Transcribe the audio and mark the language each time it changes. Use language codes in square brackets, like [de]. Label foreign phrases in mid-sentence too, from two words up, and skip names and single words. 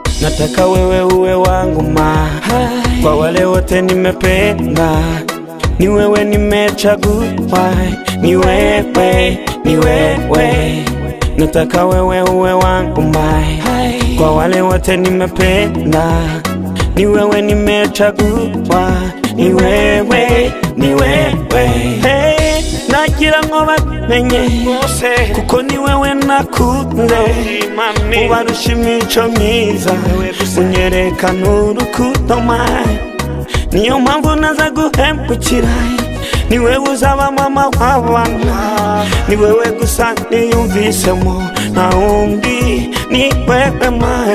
[sw] nataka wewe uwe wangu ma. Kwa wale wote nimependa, ni wewe nimechagua, ni wewe, ni wewe. Nataka wewe uwe wangu ma. Kwa wale wote nimependa, ni wewe nimechagua, ni wewe, ni wewe. [rw] Hey, nagira ngo bamenye kuko ni wewe nakunze, ubarusha imico myiza, unyerekana urukundo mayi. Niyo mpamvu naza guhemukira, ni wewe uzaba mama w'abana, ni wewe gusa niyumvisemo, nta wundi ni wewe mayi.